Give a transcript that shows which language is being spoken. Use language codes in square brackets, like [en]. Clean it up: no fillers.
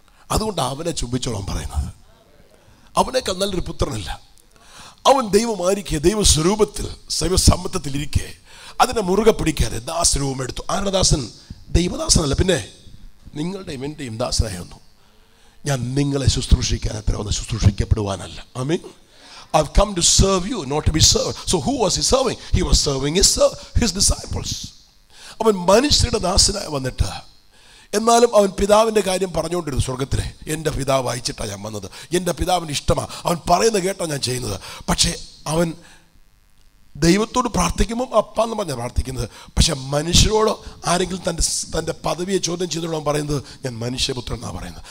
[ml] അതുകൊണ്ട് അവനെ ചുംബിച്ചോളാൻ പറയുന്നത്. അവനേക്കാൾ നല്ലൊരു പുത്രനല്ല. അവൻ ദൈവമായിരിക്കെ, ദൈവസ്വരൂപത്തിൽ ദൈവസമ്മതത്തിലിരിക്കെ അതിനെ മുറുകെ പിടിക്കാതെ ദാസരൂപം എടുത്തു. ആരുടെ ദാസൻ? ദൈവദാസനല്ല, പിന്നെ നിങ്ങളുടെയും എൻ്റെയും ദാസനായി വന്നു. ഞാൻ നിങ്ങളെ ശുശ്രൂഷിക്കാൻ അത്ര ഒന്ന് ശുശ്രൂഷിക്കപ്പെടുവാനല്ല. ആമേൻ. [en] I've come to serve you, not to be served. So who was he serving? He was serving his disciples. [ml] അവൻ മനുഷ്യരുടെ ദാസനായി വന്നിട്ട് എന്നാലും അവൻ പിതാവിൻ്റെ കാര്യം പറഞ്ഞുകൊണ്ടിരുന്നു. സ്വർഗത്തിലെ എൻ്റെ പിതാവ് അയച്ചിട്ടാണ് ഞാൻ വന്നത്, എൻ്റെ പിതാവിന് ഇഷ്ടമാണ്, അവൻ പറയുന്നത് കേട്ടാണ് ഞാൻ ചെയ്യുന്നത്. പക്ഷേ അവൻ ദൈവത്തോട് പ്രാർത്ഥിക്കുമ്പം അപ്പാന്ന് പറഞ്ഞാൽ പ്രാർത്ഥിക്കുന്നത്. പക്ഷെ മനുഷ്യരോട് ആരെങ്കിലും തൻ്റെ പദവിയെ ചോദ്യം ചെയ്തോളാൻ പറയുന്നത് ഞാൻ മനുഷ്യപുത്രൻ എന്നാണ് പറയുന്നത്.